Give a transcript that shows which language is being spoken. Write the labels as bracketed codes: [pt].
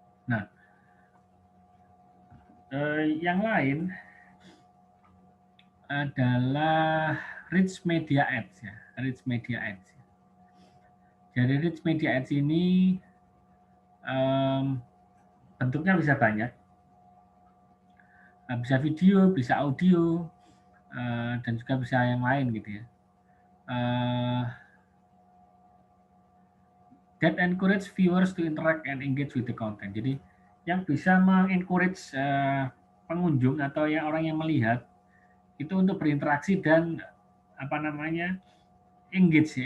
[id] Nah, yang lain adalah rich media ads ya, rich media ads. Jadi rich media ads ini bentuknya bisa banyak, bisa video, bisa audio, dan juga bisa yang lain gitu ya. [en] That encourage viewers to interact and engage with the content. [id] Jadi yang bisa mengencourage pengunjung atau orang yang melihat itu untuk berinteraksi dan engage ya.